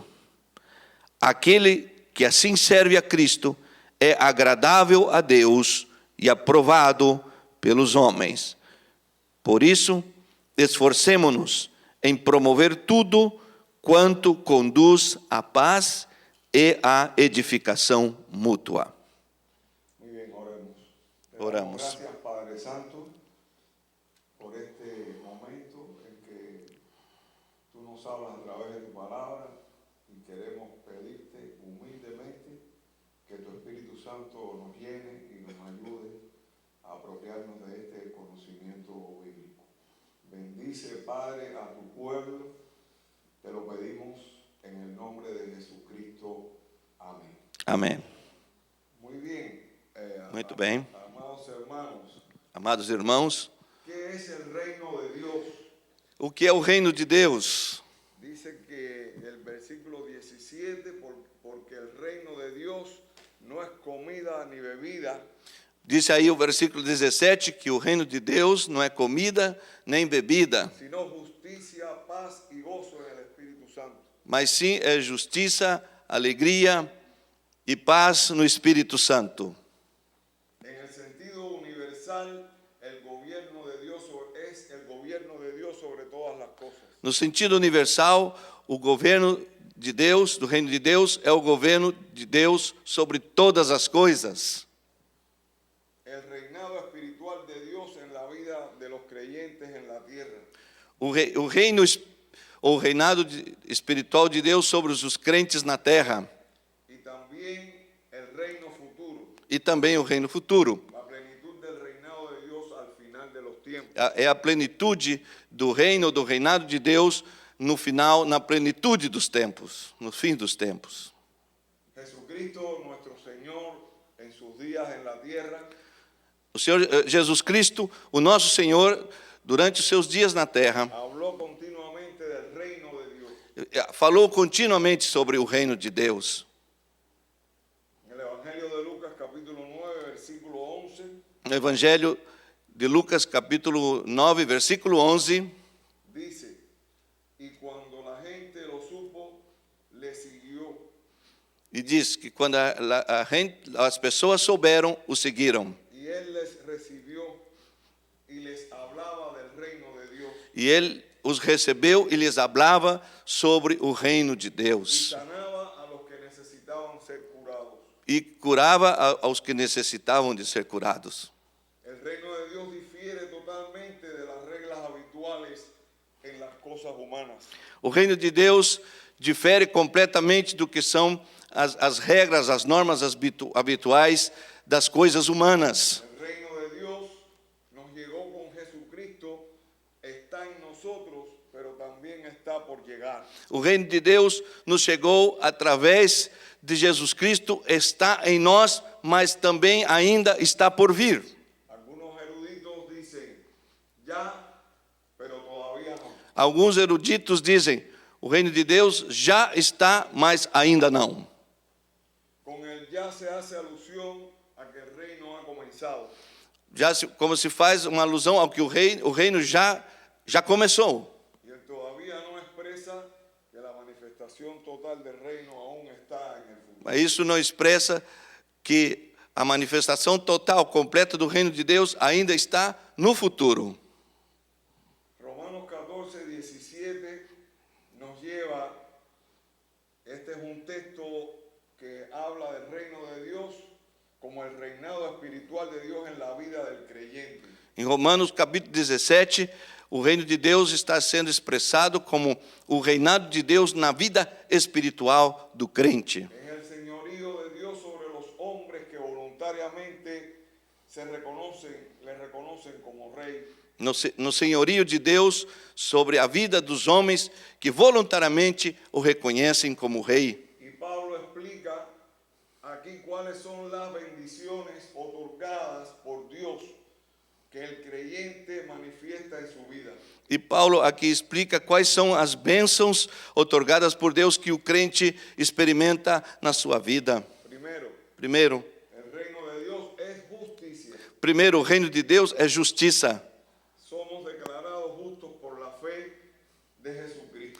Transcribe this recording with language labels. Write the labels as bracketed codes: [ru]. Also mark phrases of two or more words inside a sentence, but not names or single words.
[pt] Aquele que assim serve a Cristo é agradável a Deus e aprovado pelos homens. Por isso, esforcemo-nos em promover tudo quanto conduz à paz e à edificação mútua. [es] Muy bien, oremos. Te [pt] Oramos. [es] damos gracias, Padre Santo, por este momento en que tú nos hablas a través de tu palabra y queremos pedirte humildemente que tu Espíritu Santo nos llene y nos ayude a apropiarnos de este conocimiento bíblico. Bendice, Padre, a tu pueblo, te lo pedimos en el nombre de Jesucristo. Amén. [pt] Amém. [es] Muy bien. [pt] Muito bem. [es] Amados hermanos, [pt] Amados irmãos, [es] ¿qué es el reino de Dios? [pt] o que é o reino de Deus? [es] Dice que el versículo 17, porque el reino de Dios no es comida ni bebida, [pt] Diz aí o versículo 17 que o reino de Deus não é comida nem bebida, [es] sino justicia, paz y gozo en el Espíritu Santo. [pt] mas sim é justiça, alegria e paz no Espírito Santo. [es] En el sentido universal, el gobierno de Dios es el gobierno de Dios sobre todas las cosas. [pt] No sentido universal, o governo de Deus, do reino de Deus, é o governo de Deus sobre todas as coisas. [es] El reinado espiritual de Dios en la vida de los creyentes en la tierra. [pt] O reinado espiritual de Deus sobre os crentes na terra. [es] Y también el reino futuro, [pt] E também o reino futuro. [es] la plenitud del reinado de Dios al final de los tiempos. [pt] É a plenitude do reino, do reinado de Deus no final, na plenitude dos tempos, no fim dos tempos. [es] Jesucristo, nuestro Señor, en sus días en la tierra, [pt] O Senhor Jesus Cristo, o nosso Senhor, durante os seus dias na terra, [es] habló continuamente del reino de Dios. [pt] falou continuamente sobre o reino de Deus. [es] En el Evangelio de Lucas, capítulo 9, versículo 11, [pt] No Evangelho de Lucas, capítulo 9, versículo 11, [es] dice, y cuando la gente lo supo, le siguió. [pt] e diz que quando as pessoas souberam, o seguiram. [es] Y él les recibió y les hablaba del reino de Dios. [pt] E ele os recebeu e lhes falava sobre o reino de [es] Y [pt] Deus. [es] sanaba a los que necesitaban ser curados. [pt] E curava aos que necessitavam de ser curados. [es] El reino de Dios difiere totalmente de las reglas habituales en las cosas humanas. [pt] O reino de Deus difere completamente do que são as regras, as normas habituais das coisas humanas. [es] El reino de Dios nos llegó con Jesucristo, está en nosotros, pero también está por llegar. [pt] O reino de Deus nos chegou através de Jesus Cristo, está em nós, mas também ainda está por vir. [es] Algunos eruditos dicen, ya, pero todavía no. [pt] Alguns eruditos dizem, o reino de Deus já está, mas ainda não. [es] Con el ya se hace alusión a que el reino ha comenzado. [pt] Como se faz uma alusão ao que o reino já começou. [es] Y el todavía no expresa que la manifestación total del reino aún está en el futuro. [pt] Mas isso não expressa que a manifestação total, completa do reino de Deus ainda está no futuro. [es] Romanos 14, 17 nos lleva, este es un texto que habla del reino de Dios como el reinado espiritual de Dios en la vida del creyente. [pt] Em Romanos capítulo 17, o reino de Deus está sendo expressado como o reinado de Deus na vida espiritual do crente. [es] Es el señorío de Dios sobre los hombres que voluntariamente le reconocen como rey. [pt] No senhorio de Deus sobre a vida dos homens que voluntariamente o reconhecem como rei. [es] Y Pablo explica aquí cuáles son las bendiciones otorgadas por Dios que el creyente manifiesta en su vida. [pt] E Paulo aqui explica quais são as bênçãos otorgadas por Deus que o crente experimenta na sua vida. Primeiro, [es] El reino de Dios es justicia. [pt] o reino de Deus é justiça. [es] Somos declarados justos por la fe de Jesucristo.